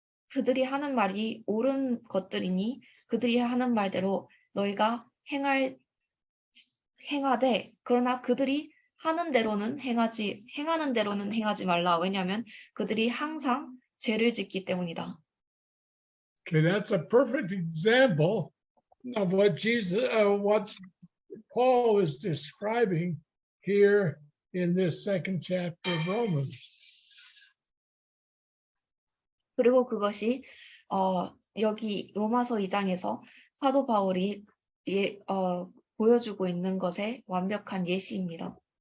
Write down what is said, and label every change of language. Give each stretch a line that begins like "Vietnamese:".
Korean: 그들이 하는 말이 옳은 것들이니 그들이 하는 말대로 너희가 행하되, 그러나 그들이 행하는 대로는 행하지 말라. 왜냐하면 그들이 항상 죄를 짓기 때문이다.
English: Okay, that's a perfect example of what what Paul is describing here in this second chapter of Romans.
Korean: 그리고 그것이 여기 로마서 2장에서 사도 바울이 보여주고 있는 것의 완벽한 예시입니다.